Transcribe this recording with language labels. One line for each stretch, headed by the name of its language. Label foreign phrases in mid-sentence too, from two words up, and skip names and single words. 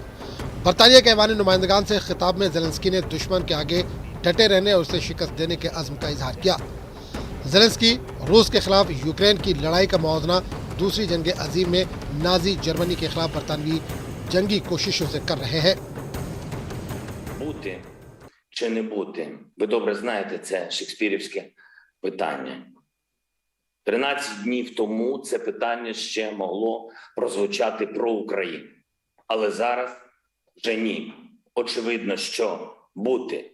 Urdu: برطانیہ کے ایوان نمائندگان سے خطاب میں زیلنسکی نے دشمن کے آگے ڈٹے رہنے اور اسے شکست دینے کے عزم کا اظہار کیا. زیلنسکی روس کے خلاف یوکرین کی لڑائی کا موازنہ دوسری جنگ عظیم میں نازی جرمنی کے خلاف برطانوی جنگی کوششوں سے کر رہے ہیں.
Ukrainian: Бути чи не бути? Ви добре знаєте, це шекспірівське питання. 13 днів тому це питання ще могло прозвучати про Україну. Але зараз вже ні. Очевидно, що бути.